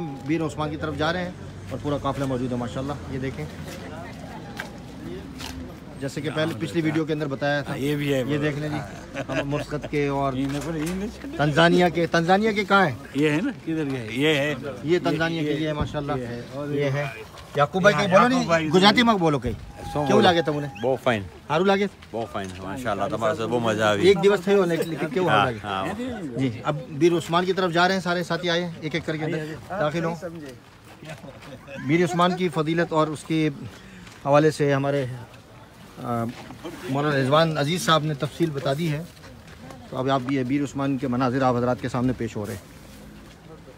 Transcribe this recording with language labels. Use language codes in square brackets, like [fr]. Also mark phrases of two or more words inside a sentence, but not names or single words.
[ur] ہم بیر عثمان کی طرف جا رہے ہیں اور پورا قافلہ موجود ہے ماشاءاللہ. یہ دیکھیں جیسے کہ پہلے پچھلی ویڈیو کے اندر بتایا تھا، یہ بھی ہے. یہ دیکھ لیں جی ہم مسقط کے اور تنزانیہ کے کہاں ہیں؟ یہ ہے نا کدھر گئے؟ یہ ہے، یہ تنزانیہ کے، یہ ہے ماشاءاللہ. یہ ہے یعقوب بھائی. کہیں بولو نہیں گجراتی میں بولو کہیں. [gu] کیوں લાગે તમને? બહુ ફાઇન. સારું લાગે? બહુ ફાઇન માશાઅલ્લાહ. તમારા સાથે બહુ મજા આવી. એક દિવસ થયો લેकिन કેવું લાગે? [ur] جی اب بیر عثمان کی طرف جا رہے ہیں. سارے ساتھی آئے ایک ایک کر کے اندر داخل ہوں. بیر عثمان کی فضیلت اور اس کے حوالے سے ہمارے مولانا رضوان عزیز صاحب نے تفصیل بتا دی ہے. تو اب آپ یہ بیر عثمان کے مناظر آپ حضرات کے سامنے پیش ہو رہے ہیں.